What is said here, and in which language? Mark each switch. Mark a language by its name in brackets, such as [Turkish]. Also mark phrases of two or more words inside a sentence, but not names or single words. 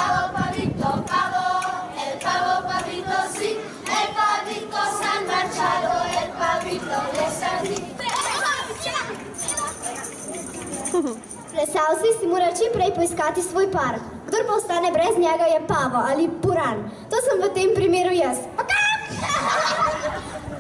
[Spanish] El pavo pavito sí, el pavito se han marchado, el pavito les ha dicho. [Slovenian] Plesalci si mora čim prej poiskati svoj par. Kdor pa ostane brez njega, je pavo ali puran. To sem v tem primeru jaz.